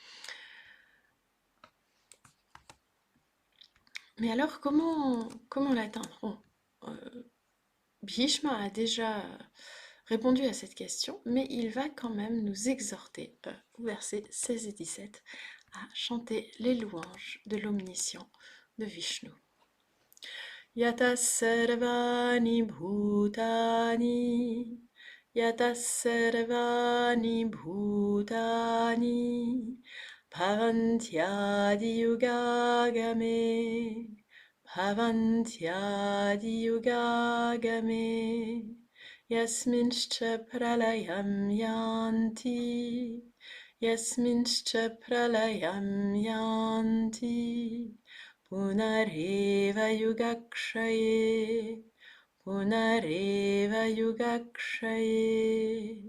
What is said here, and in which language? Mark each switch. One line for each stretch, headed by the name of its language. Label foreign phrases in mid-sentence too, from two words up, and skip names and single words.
French: Mais alors comment l'atteindre? Bon, Bhishma a déjà répondu à cette question, mais il va quand même nous exhorter, au verset 16 et 17, à chanter les louanges de l'omniscient de Vishnu.
Sanskrit: यतः सर्वाणि भूतानि यतः सर्वाणि भूतानि भवन्त्यादि युगागमे भवन्त्यादि युगागमे यस्मिंश्च प्रलयं यान्ति यस्मिंश्च प्रलयं यान्ति पुनरेव युगक्षये पुनरेव युगक्षये.